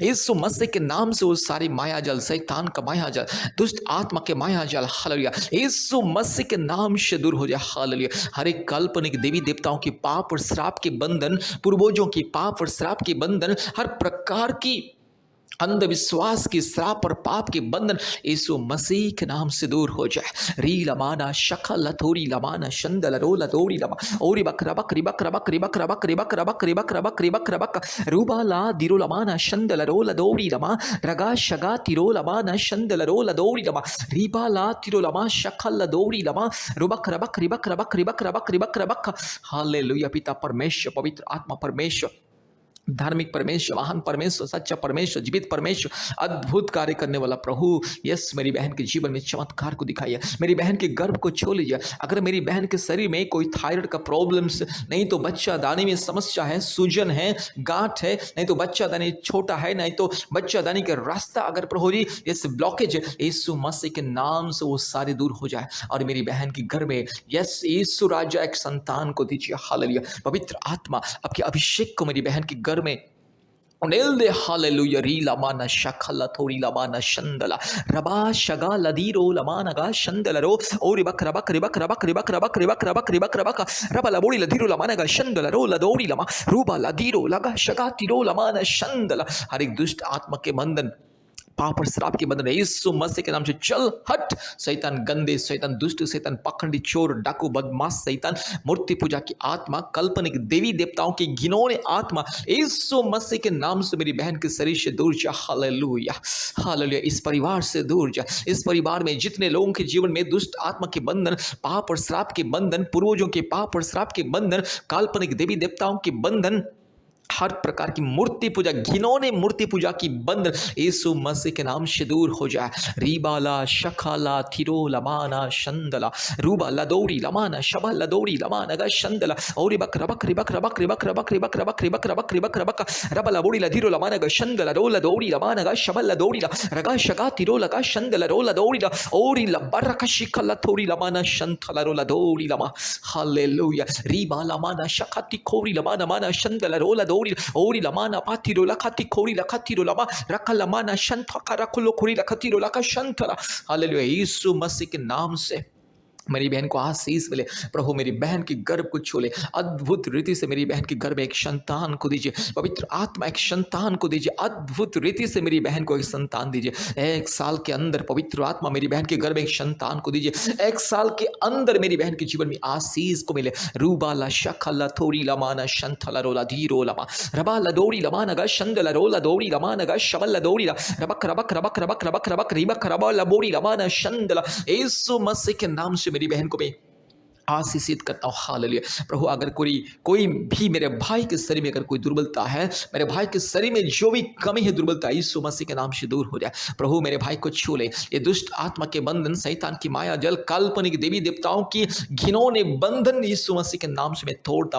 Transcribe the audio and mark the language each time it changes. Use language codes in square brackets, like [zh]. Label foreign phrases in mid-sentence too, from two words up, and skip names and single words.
[hi] यीशु मसीह के नाम से वो सारी माया जल, शैतान का माया जल, दुष्ट आत्मा के माया जल, हालेलुया, यीशु मसीह के नाम से दूर हो जाए। हालेलुया। हर एक काल्पनिक देवी देवताओं की पाप और श्राप के बंधन, पूर्वजों की पाप और श्राप के बंधन, हर प्रकार की अंधविश्वास की श्राप और पाप के बंधन यीशु मसीह के नाम से दूर हो जाए। री लमाना शखल थोरी लमाना शंदल रोला दौड़ी लमा ओरी बकरा बकरी बकरा बकरी बकरा बकरी बकरा बकरी बकरा बकरी बकरा बक रूबाला दिरो लमाना शंदल रोला दौड़ी लमा रगा शगा तिरो लमाना शंदल रोला दौड़ी लमा रीबाला तिरो लमा शखल दौड़ी लमा रुबकरा बकरी बकरा बकरी बकरा बकरी बकरा बक। हालेलुया। पिता परमेश्वर, पवित्र आत्मा परमेश्वर, धार्मिक परमेश्वर, महान परमेश्वर, सच्चा परमेश्वर, जीवित परमेश्वर, अद्भुत कार्य करने वाला प्रभु, यस मेरी बहन के जीवन में चमत्कार को दिखाइए। मेरी बहन के गर्भ को छू लीजिए। अगर मेरी बहन के शरीर में कोई थायराइड का प्रॉब्लम्स, नहीं तो बच्चा दानी में समस्या है, सूजन है, गांठ है, नहीं तो बच्चा दानी छोटा है, नहीं तो बच्चा दानी का रास्ता अगर प्रभु जी यस ब्लॉकेज है, यीशु मसीह के नाम से वो सारे दूर हो जाए और मेरी बहन के घर में यस यीशु राजा एक संतान को दीजिए। हालेलुया। पवित्र आत्मा आपके अभिषेक को मेरी बहन के घर में उनेल दे। हालेलुया। री लमाना शखला थोड़ी लमाना शंदला रबा शगा लदीरो लमाना गा शंदला रो ओरी बकरा बकरी बकरा बकरी बकरा बकरी बकरा बकरी बकरा बक रबा लबोड़ी लदीरो लमाना गा शंदला रो लदोड़ी लमा रूबा लदीरो लगा शगा तिरो लमाना शंदला। हर एक दुष्ट आत्मा के बंधन, पाप और श्राप के बंधन यीशु मसीह के नाम से चल हट। शैतान गंदे, शैतान दुष्ट, शैतान पाखंडी, चोर, डाकू, बदमाश, शैतान मूर्ति पूजा की आत्मा, काल्पनिक देवी देवताओं की घिनौने आत्मा यीशु मसीह के नाम से मेरी बहन के शरीर से दूर जा। हालेलुया हालेलुया। इस परिवार से दूर जा। इस परिवार में जितने लोगों के जीवन में दुष्ट आत्मा के बंधन, पाप और श्राप के बंधन, पूर्वजों के पाप और श्राप के बंधन, काल्पनिक देवी देवताओं के बंधन, हर प्रकार की मूर्ति पूजा, घिनौने मूर्ति पूजा की बंधन यीशु मसीह के नाम से दूर हो जाए। रीबाला शखाला थिरो लमाना शंदला रूबा लदौड़ी लमाना शबा लदौड़ी लमाना गा शंदला औरी बकरा बकरी बकरा बकरी बकरा बकरी बकरा बकरी बकरा बकरी बकरा बक रबा लबोड़ी लधीरो लमाना गा शंदला रो लदौड़ी लमाना गा शबा लदौड़ी रगा शगा तिरो लगा शंदला रो लदौड़ी औरी लबरका शिखला थोड़ी लमाना शंथला रो लदौड़ी लमा। हालेलुया। रीबा लमाना शखाती खोरी लमाना माना शंदला रो लदौड़ी ओरी लमाना पातिरो लखाती खोरी लखातीरो लमा रखा लमाना शंथा करा खुलो खोरी लखातीरो लखा शंथला। हालेलुया। यीशु मसीह के नाम से मेरी बहन को आशीष मिले। प्रभु मेरी बहन की गर्भ को छू ले, अद्भुत रीति से मेरी बहन के गर्भ में एक संतान को दीजिए। पवित्र आत्मा एक संतान को दीजिए, अद्भुत रीति से मेरी बहन को एक संतान दीजिए। 1 साल के अंदर पवित्र आत्मा मेरी बहन के गर्भ में एक संतान को दीजिए। 1 साल के अंदर मेरी बहन के जीवन में आशीष को मिले। रूबाला शखला थोड़ी लमाना शंथला रोला धीरो लमा रबाला दौड़ी लमाना गा शंदला रोला दौड़ी लमाना गा शबला दौड़ी रबक रबक रबक रबक रबक रबक रिबक रबा बोड़ी लमाना शंदला। यीशु मसीह के नाम से मेरी बहन को मैं आशीषित करता हूँ। हालेलुया। प्रभु अगर कोई भी मेरे भाई के शरीर में अगर कोई दुर्बलता है, मेरे भाई के शरीर में जो भी कमी है, दुर्बलता, यीशु मसीह के नाम से दूर हो जाए। प्रभु मेरे भाई को छू ले। ये दुष्ट आत्मा के बंधन, शैतान की माया जल, काल्पनिक देवी देवताओं की घिनौने बंधन यीशु मसीह के नाम से मैं तोड़ता हूँ।